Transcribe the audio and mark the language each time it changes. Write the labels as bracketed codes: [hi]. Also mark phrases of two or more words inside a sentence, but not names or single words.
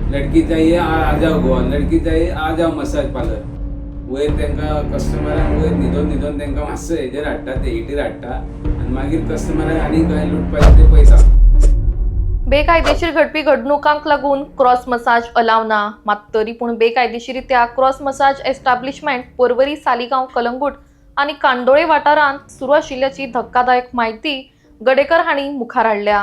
[hi] लड़की चाहिए आ जाओ गोवा, लड़की चाहिए आ जाओ मसाज पार्लर. [kok] वयर तांकां कस्टमरांक वयर न्हिदोन तांकां मातसो हेजेर हाडटा, ते हिटीर हाडटा आनी मागीर कस्टमरांक आनी खंय लुटपाचें ते पळयता. बेकायदेशीर घडपी घडणुकांक लागून [en] cross massage [kok] अलाव ना, मात तरी पूण बेकायदेशीरित्या [en] cross massage establishment [kok] पर्वरी, सालिगांव, कलंगूट आनी कांदोळे वाठारांत सुरू आशिल्ल्याची धक्कादायक म्हायती गडेकर हांणी मुखार हाडल्या.